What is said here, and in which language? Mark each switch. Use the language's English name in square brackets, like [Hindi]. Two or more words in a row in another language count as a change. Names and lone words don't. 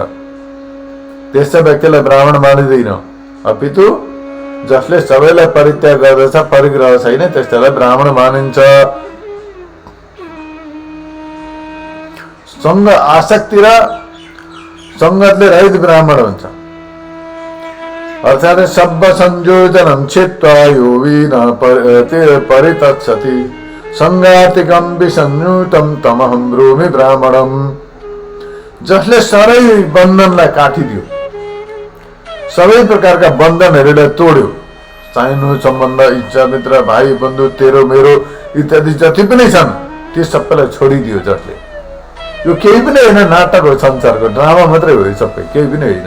[Nepali] त्यस्तो व्यक्तिलाई ब्राह्मण मानिँदैन। अपितु जसले सबैलाई परित्याग गर्दछ, परिग्रह छैन, त्यस्तोलाई ब्राह्मण मानिन्छ। सङ्ग आसक्ति र सङ्गतले रहित ब्राह्मण हुन्छ। [Pali] अर्थात् सब संयोजनम छित्वा यो विना परितच्छति सङ्गातिकम विसंयुतम तमहम ब्रूमि ब्राह्मणम। [Nepali] जसले सबै बन्धनलाई काटिदियो, सबै प्रकारका बन्धनहरूलाई तोड्यो, चाहिनु सम्बन्ध, इच्छा, मित्र, भाइ, बन्धु, तेरो मेरो इत्यादि जति पनि छन् ती सबैलाई छोडिदियो। जसले यो केही पनि होइन, नाटक हो, संसारको ड्रामा मात्रै हो, सबै केही पनि होइन।